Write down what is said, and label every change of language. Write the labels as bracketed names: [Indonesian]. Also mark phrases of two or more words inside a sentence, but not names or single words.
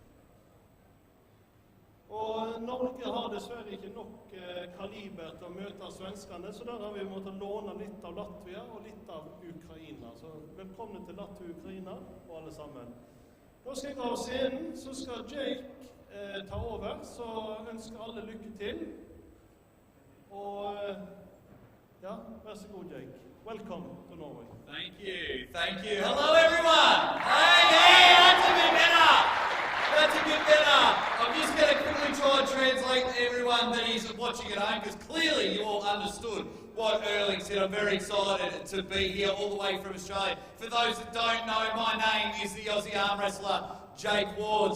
[Norwegian] Og Norge har dessverre ikke nok kaliber til å møte svenskene, så der har vi måttet låne litt av Latvia og litt av Ukraina. Så velkommen til Latvia og Ukraina, og alle sammen. Nå skal jeg gå av scenen, så skal Jake ta over, så ønsker alle lykke til. Og ja, vær så god, Jake. [English] Welcome to Norway. Thank you. Hello, everyone. Hey, that's a bit better. I'm just going to quickly try and translate to everyone that is watching at home, because clearly you all understood what Erling said. I'm very excited to be here all the way from Australia. For those that don't know, my name is the Aussie arm wrestler, Jake Ward.